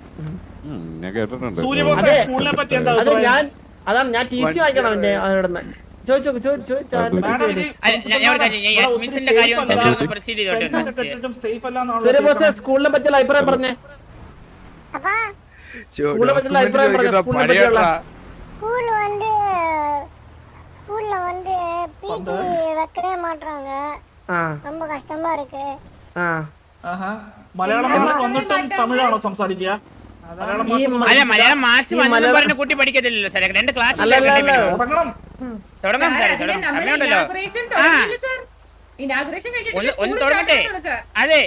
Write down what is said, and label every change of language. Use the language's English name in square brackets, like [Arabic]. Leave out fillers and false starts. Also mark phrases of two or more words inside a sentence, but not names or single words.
[Malayalam] അതാണ് ഞാൻ TC വായിക്കണം അവന്റെ. അഡ്മിഷന്റെ കാര്യം പ്രൊസീഡ് ചെയ്തോട്ടെ. ശരി ബോസ്, സ്കൂളിനെ പറ്റിയുള്ള അഭിപ്രായം പറഞ്ഞേ. സ്കൂളിനെ പറ്റിയുള്ള അഭിപ്രായം പറഞ്ഞേ. സ്കൂളിനെ പറ്റിയുള്ള [Tamil] ஸ்கூல்ல வந்து பிடி வைக்கவே மாட்றாங்க. ரொம்ப கஷ்டமா இருக்கு. [Malayalam] മലയാളം വന്നിട്ടും തമിഴാണോ സംസാരിക്കുക? അല്ല മലയാളം മാഷ് വന്നു പറഞ്ഞ കുട്ടി പഠിക്കത്തില്ലല്ലോ സാറേ. 2 ക്ലാസ് തുടങ്ങാം സാറേ, സമയമുണ്ടല്ലോ. ഒന്ന് തുടങ്ങട്ടെ. അതെ